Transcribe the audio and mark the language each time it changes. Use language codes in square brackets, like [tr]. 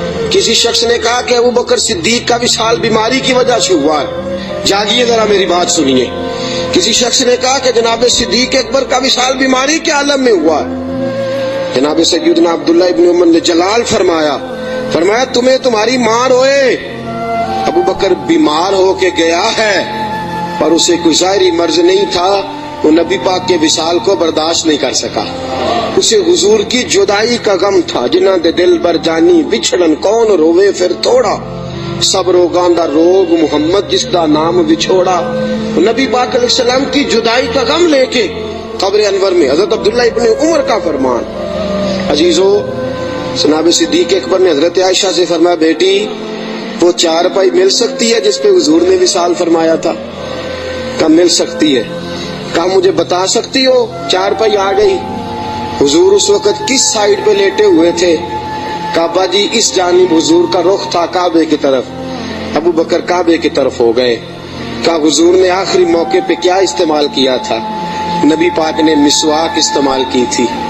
[ur] کسی شخص نے کہا کہ ابو بکر صدیق کا وصال بیماری کی وجہ سے ہوا ہے، جاگیے ذرا میری بات سنیے۔ کسی شخص نے کہا کہ جناب صدیق اکبر کا وصال بیماری کے عالم میں ہوا ہے۔ جناب سیدنا عبداللہ ابن عمر نے جلال فرمایا تمہیں تمہاری ماں روئے، ابو بکر بیمار ہو کے گیا ہے اور اسے کوئی ظاہری مرض نہیں تھا، وہ نبی پاک کے وصال کو برداشت نہیں کر سکا. اسے حضور کی جدائی کا غم تھا. [pa] جنہاں دے دل بر جانی بچھڑن کون روے پھر تھوڑا, سب روگاں دا روگ محمد جس دا نام بچھوڑا. [ur] نبی پاک علیہ السلام کی جدائی کا غم لے کے قبر انور میں حضرت عبداللہ ابن عمر کا فرمان. عزیزو, جناب صدیق اکبر نے حضرت عائشہ سے فرمایا, بیٹی وہ چارپائی مل سکتی ہے جس پہ حضور نے وصال فرمایا تھا؟ کہا مل سکتی ہے. کہا مجھے بتا سکتی ہو؟ چارپائی آ گئی. حضور اس وقت کس سائیڈ پہ لیٹے ہوئے تھے؟ کعبہ جی اس جانب حضور کا رخ تھا کعبے کی طرف. ابو بکر کعبے کی طرف ہو گئے. کہا حضور نے آخری موقع پہ کیا استعمال کیا تھا؟ نبی پاک نے مسواک استعمال کی تھی.